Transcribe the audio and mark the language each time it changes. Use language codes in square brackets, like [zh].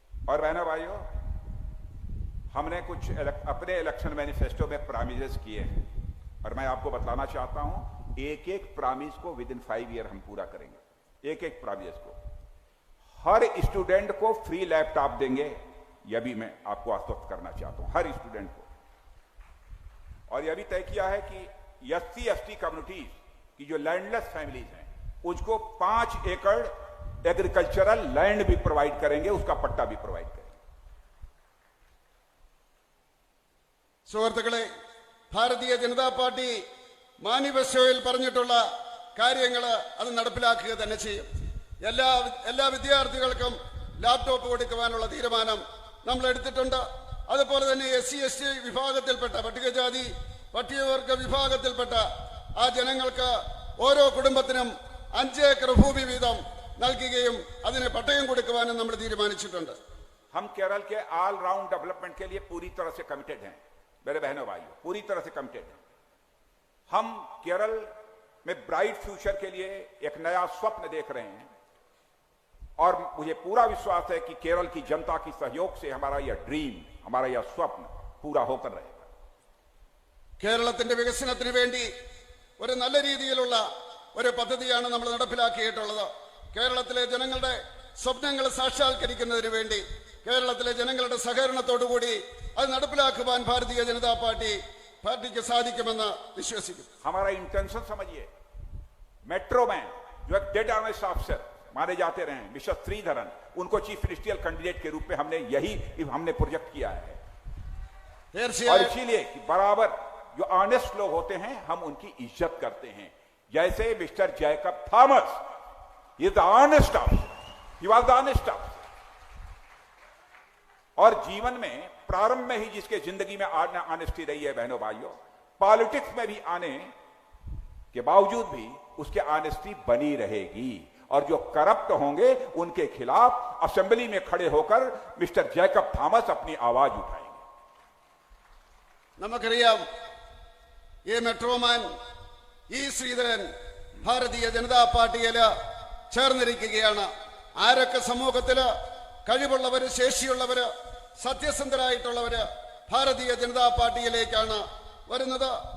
[hi] और बहनों भाइयों, हमने कुछ अपने इलेक्शन मैनिफेस्टो में प्रॉमिसेस किए हैं और मैं आपको बताना चाहता हूं, एक एक प्रॉमिस को [en] within 5 year [hi] हम पूरा करेंगे. एक एक प्रॉमिस को, हर स्टूडेंट को फ्री लैपटॉप देंगे, यह भी मैं आपको आश्वस्त करना चाहता हूं, हर स्टूडेंट को. और यह भी तय किया है कि SC/ST कम्युनिटीज की जो लैंडलेस फैमिलीज हैं उसको 5 एकड़ एग्रीकल्चरल लैंड भी प्रोवाइड करेंगे, उसका पट्टा भी प्रोवाइड करेंगे. [ml] സുഹൃത്തുക്കളെ, ഭാരതീയ ജനതാ പാർട്ടി മാനിഫെസ്റ്റോയിൽ പറഞ്ഞിട്ടുള്ള കാര്യങ്ങൾ അത് നടപ്പിലാക്കുക തന്നെ ചെയ്യും. എല്ലാ വിദ്യാർത്ഥികൾക്കും ലാപ്ടോപ്പ് കൊടുക്കുവാനുള്ള തീരുമാനം നമ്മൾ എടുത്തിട്ടുണ്ട്. അതുപോലെ തന്നെ SC/ST വിഭാഗത്തിൽപ്പെട്ട പട്ടികജാതി പട്ടികവർഗ വിഭാഗത്തിൽപ്പെട്ട ആ ജനങ്ങൾക്ക് ഓരോ കുടുംബത്തിനും 5 ഏക്കർ ഭൂമി വീതം നൽകുകയും അതിന് പട്ടയം കൊടുക്കുവാനും നമ്മൾ തീരുമാനിച്ചിട്ടുണ്ട്. [hi] हम केरल के ऑल राउंड डेवलपमेंट के लिए पूरी तरह से कमिटेड हैं मेरे बहनों भाइयों, पूरी तरह से कमिटेड हैं. हम केरल में ब्राइट फ्यूचर के लिए एक नया स्वप्न देख रहे हैं और मुझे पूरा विश्वास है कि केरल की जनता की सहयोग से हमारा यह ड्रीम, हमारा यह स्वप्न पूरा होकर रहेगा. [ml] കേരളത്തിന്റെ വികസനത്തിന് വേണ്ടി ഒരു നല്ല രീതിയിലുള്ള ഒരു പദ്ധതിയാണ് നമ്മൾ നടപ്പിലാക്കിയിട്ടുള്ളത്. കേരളത്തിലെ ജനങ്ങളുടെ സ്വപ്നങ്ങൾ സാക്ഷാത്കരിക്കുന്നതിന് വേണ്ടി കേരളത്തിലെ ജനങ്ങളുടെ സഹകരണത്തോടുകൂടി അത് നടപ്പിലാക്കുവാൻ ഭാരതീയ ജനതാ പാർട്ടിക്ക് സാധിക്കുമെന്ന് വിശ്വസിക്കുന്നു. [hi] हमारा इंटेंशन समझिए, मेट्रो मैन जो एक डेड ऑनेस्ट ऑफिसर माने जाते रहे मिस्टर श्रीधरन, उनको चीफ मिनिस्ट्रियल कैंडिडेट के रूप में हमने प्रोजेक्ट किया है. और इसीलिए बराबर जो ऑनेस्ट लोग होते हैं हम उनकी इज्जत करते हैं. जैसे [en] Mr Jacob Thomas is the honest officer, he was the honest officer. [hi] और जीवन में प्रारंभ में ही जिसके जिंदगी में ऑनेस्टी रही है बहनों भाइयों, पॉलिटिक्स में भी आने के बावजूद भी उसके ऑनेस्टी बनी रहेगी. और जो करप्ट होंगे उनके खिलाफ असेंबली में खड़े होकर मिस्टर जैकब थॉमस अपनी आवाज उठाएंगे. [ml] നമുക്കറിയാം, ഈ മെട്രോമാൻ ശ്രീധരൻ ഭാരതീയ ജനതാ പാർട്ടിയിൽ ചേർന്നിരിക്കുകയാണ്. ആരൊക്കെ സമൂഹത്തില് കഴിവുള്ളവര്, ശേഷിയുള്ളവര്, സത്യസന്ധരായിട്ടുള്ളവര് ഭാരതീയ ജനതാ പാർട്ടിയിലേക്കാണ് വരുന്നത്.